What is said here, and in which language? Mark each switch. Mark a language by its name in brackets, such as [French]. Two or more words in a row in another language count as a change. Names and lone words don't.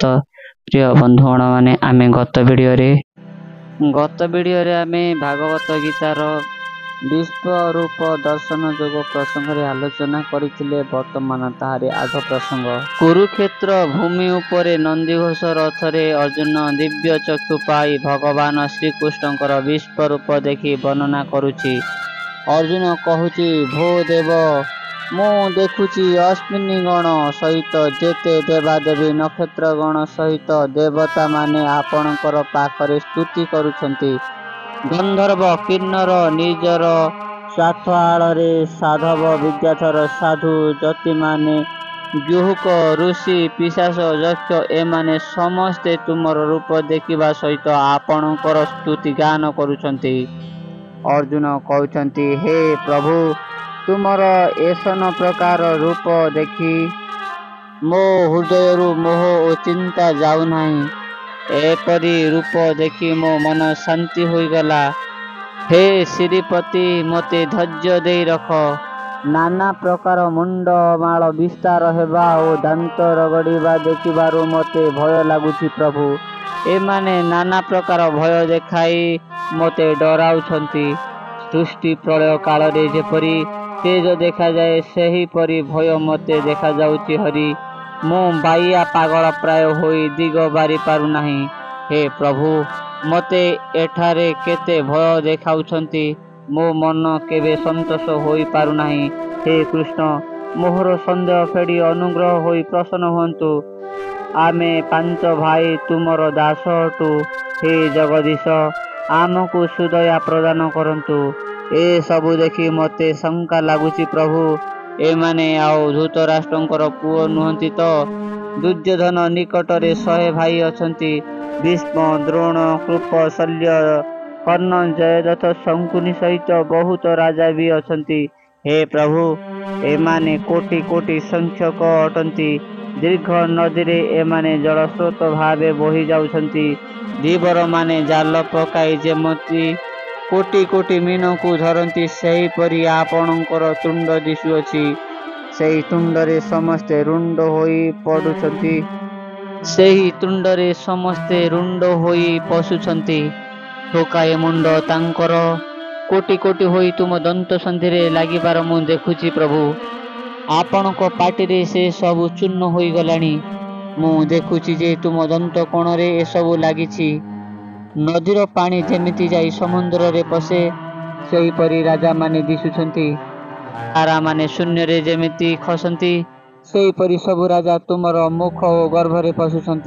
[Odia] ପ୍ରିୟ ବନ୍ଧୁଗଣ ମାନେ ଆମେ ଗତ ଭିଡିଓ ରେ ଆମେ ଭାଗବତ ଗୀତାର ବିଶ୍ୱ ରୂପ ଦର୍ଶନ ଯୋଗ ପ୍ରସଙ୍ଗ ରେ ଆଲୋଚନା କରିଥିଲେ। ବର୍ତ୍ତମାନ ତାହାରେ ଆଗ ପ୍ରସଙ୍ଗ କୁରୁକ୍ଷେତ୍ର ଭୂମି ଉପରେ ନନ୍ଦିଘୋଷ ରଥରେ ଅର୍ଜୁନ ଦିବ୍ୟ ଚକ୍ଷୁ ପାଇ ଭଗବାନ ଶ୍ରୀକୃଷ୍ଣଙ୍କର ବିଶ୍ୱ ରୂପ ଦେଖି ବର୍ଣ୍ଣନା କରୁଛି। ଅର୍ଜୁନ କହୁଛି, ଭୋ ଦେବ ମୁଁ ଦେଖୁଛି ଅଶ୍ୱିନୀ ଗଣ ସହିତ ଯେତେ ଦେବାଦେବୀ ନକ୍ଷତ୍ର ଗଣ ସହିତ ଦେବତା ମାନେ ଆପଣଙ୍କର ପାଖରେ ସ୍ତୁତି କରୁଛନ୍ତି। ଗନ୍ଧର୍ବ କିନ୍ନର ନିଜର ସ୍ୱାର୍ଥ ଆଡ଼େ ସାଧବ ବିଦ୍ୟାଧର ସାଧୁ ଯତି ମାନେ ଜୁହୁକ ଋଷି ପିଶାଚ ଯକ୍ଷ ଏମାନେ ସମସ୍ତେ ତୁମର ରୂପ ଦେଖିବା ସହିତ ଆପଣଙ୍କର ସ୍ତୁତି ଗାନ କରୁଛନ୍ତି। ଅର୍ଜୁନ କହୁଛନ୍ତି, ହେ ପ୍ରଭୁ ତୁମର ଏସନ ପ୍ରକାର ରୂପ ଦେଖି ମୋ ହୃଦୟରୁ ମୋହ ଓ ଚିନ୍ତା ଯାଉ ନାହିଁ। ଏପରି ରୂପ ଦେଖି ମୋ ମନ ଶାନ୍ତି ହୋଇଗଲା। ହେ ଶ୍ରୀପତି ମତେ ଧୈର୍ଯ୍ୟ ଦେଇ ରଖ। ନାନା ପ୍ରକାର ମୁଣ୍ଡ ମାଳ ବିସ୍ତାର ହେବା ଓ ଦାନ୍ତ ରଗଡ଼ିବା ଦେଖିବାରୁ ମତେ ଭୟ ଲାଗୁଛି ପ୍ରଭୁ। ଏମାନେ ନାନା ପ୍ରକାର ଭୟ ଦେଖାଇ ମତେ ଡରାଉଛନ୍ତି। ସୃଷ୍ଟି ପ୍ରଳୟ କାଳ ରେ ଯେପରି ତେଜ ଦେଖା ଯାଏ ସେହି ପରି ଭୟ ମତେ ଦେଖା ଯାଉଛି ହରି। ମୋ ବାଇଆ ପାଗଳ ପ୍ରାୟ ହୋଇ ଦିଗ ବାରି ପାରୁ ନାହିଁ। ହେ ପ୍ରଭୁ ମତେ ଏଠାରେ କେତେ ଭୟ ଦେଖାଉଛନ୍ତି। ମୋ ମନ କେବେ ସନ୍ତୋଷ ହୋଇ ପାରୁ ନାହିଁ। ହେ କୃଷ୍ଣ ମୋହର ସନ୍ଦେହ ଫେଡ଼ି ଅନୁଗ୍ରହ ହୋଇ ପ୍ରସନ୍ନ ହୁନ୍ତୁ। ଆମେ ପାଞ୍ଚ ଭାଇ ତୁମର ଦାସ ହଟୁ। ହେ ଜଗଦୀଶ ଆମକୁ ସୁଦୟା ପ୍ରଦାନ କରନ୍ତୁ। ଏ ସବୁ ଦେଖି ମତେ ଶଙ୍କା ଲାଗୁଛି ପ୍ରଭୁ। ଏମାନେ ଆଉ ଧୃତରାଷ୍ଟ୍ରଙ୍କର ପୁଅ ନୁହନ୍ତି ତ? ଦୁର୍ଯ୍ୟୋଧନ ନିକଟରେ 100 ଭାଇ ଅଛନ୍ତି। ଭୀଷ୍ମ ଦ୍ରୋଣ କୃପ ଶଲ୍ୟ କର୍ଣ୍ଣ ଜୟଦ୍ରଥ ଶକୁନି ସହିତ ବହୁତ ରାଜା ଭି ଅଛନ୍ତି। ହେ ପ୍ରଭୁ ଏମାନେ କୋଟି କୋଟି ସଂଖ୍ୟକ ଅଟନ୍ତି। ଦୀର୍ଘ ନଦୀ ରେ ଏମାନେ ଜଳସ୍ରୋତ ଭାବେ ବୋହି ଯାଉଛନ୍ତି। ଧୀବର ମାନେ ଜାଲ ପକାଇ ଯେମିତି କୋଟି କୋଟି ମୀନ କୁ ଧରନ୍ତି ସେହି ପରି ଆପଣଙ୍କର ତୁଣ୍ଡ ଦିଶୁଅଛି। ସେହି ତୁଣ୍ଡରେ ସମସ୍ତେ ରୁଣ୍ଡ ହୋଇ ପଡୁଛନ୍ତି। ସେହି ତୁଣ୍ଡରେ ସମସ୍ତେ ରୁଣ୍ଡ ହୋଇ ପଶୁଛନ୍ତି। ଠୋକାଏ ମୁଣ୍ଡ ତାଙ୍କର କୋଟି କୋଟି ହୋଇ ତୁମ ଦନ୍ତ ସନ୍ଧିରେ ଲାଗିବାର ମୁଁ ଦେଖୁଛି ପ୍ରଭୁ। ଆପଣଙ୍କ ପାଟିରେ ସେ ସବୁ ଚୂର୍ଣ୍ଣ ହୋଇ ଗଲାଣି। ମୁଁ ଦେଖୁଛି ଯେ ତୁମ ଦନ୍ତ କୋଣରେ ଏ ସବୁ ଲାଗିଛି। ନଦୀର ପାଣି ଯେମିତି ଯାଇ ସମୁଦ୍ର ରେ ପଶେ ସେହି ପରି ରାଜା ମାନେ ଦିଶୁଛନ୍ତି। ତାରା ମାନେ ଶୂନ୍ୟ ରେ ଯେମିତି ଖସନ୍ତି ସେହି ପରି ସବୁ ରାଜା ତୁମର ମୁଖ ଓ ଗର୍ଭ ରେ ପଶୁଛନ୍ତି।